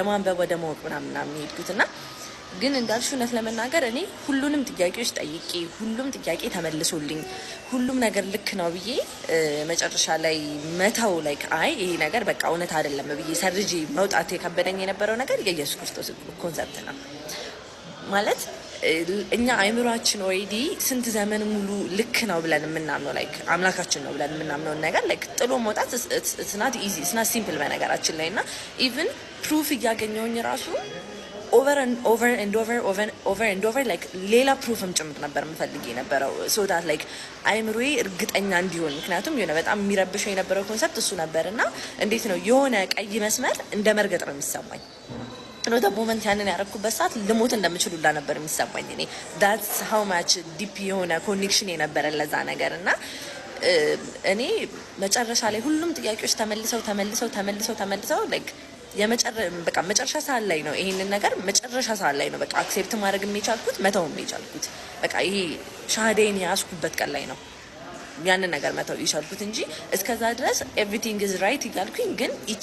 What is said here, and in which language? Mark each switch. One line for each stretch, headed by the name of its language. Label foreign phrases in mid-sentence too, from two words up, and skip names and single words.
Amharic: ማንበብ ወደ ማወቅ ምናምን የሄድኩትና ግን እንዳልሽ እውነት ለመናገር እኔ ሁሉንም ጥያቄዎች ጠይቄ ሁሉም ጥያቄ ተመልሶልኝ ሁሉም ነገር ልክ ነው ብዬ መጨረሻ ላይ መተው ላይክ አይ ይሄ ነገር በቃ እውነት አይደለም ብዬ ሰርጂ መውጣት የከበደኝ የነበረው ነገር የኢየሱስ ክርስቶስ ኮንሰፕት ነው ማለት እኛ አይምሯችን ኦሬዲ ስንት ዘመን ሙሉ ልክ ነው ብለን የምናምነው ላይክ አምላካችን ነው ብለን የምናምነውን ነገር ላይክ ጥሎ መውጣት
English: it's not easy, it's not simple
Amharic: በነገራችን ላይ እና
English: even proof
Amharic: እያገኘሁኝ ራሱ
English: over and over like
Amharic: ሌላ ፕሩፍም ጭምር ነበር የምፈልግ የነበረው
English: so that like
Amharic: አይምሮዬ እርግጠኛ እንዲሆን። ምክንያቱም የሆነ በጣም የሚረብሸው የነበረው ኮንሰፕት እሱ ነበርና እንዴት ነው የሆነ ቀይ መስመር እንደ መርገጥ ነው የሚሰማኝ ነው
English: the moment
Amharic: ያንን ያረኩበት ሰዓት ልሞት እንደምችል ሁላ ነበር የሚሰማኝ እኔ
English: that's how much deep
Amharic: የሆነ ኮኔክሽን የነበረ ለዛ ነገር እና እኔ መጨረሻ ላይ ሁሉም ጥያቄዎች ተመልሰው like በቃ መጨረሻ ሰዓት ላይ ነው ይሄንን ነገር መጨረሻ ሰዓት ላይ ነው በቃ አክሴፕት ማድረግ የቻልኩት መተው የቻልኩት በቃ ይሄ ሻሃዴን ያስኩበት ቀን ላይ ነው ያንን ነገር መተው የቻልኩት እንጂ እስከዛ ድረስ
English: everything is right
Amharic: እያልኩኝ ግን ኢቺ